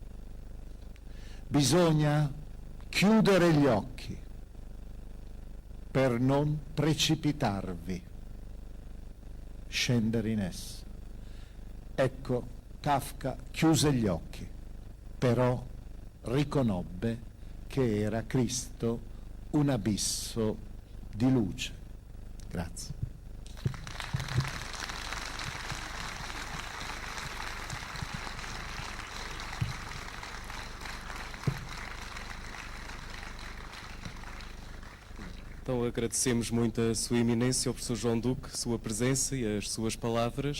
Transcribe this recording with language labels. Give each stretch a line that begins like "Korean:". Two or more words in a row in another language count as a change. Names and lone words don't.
Italian: Bisogna chiudere gli occhi per non precipitarvi, scendere in esso. Ecco, Kafka chiuse gli occhi, però riconobbe che era Cristo un abisso di luce. Grazie.
Portuguese: Então agradecemos muito a Sua Eminência, o Professor João Duque, a sua presença e as suas palavras.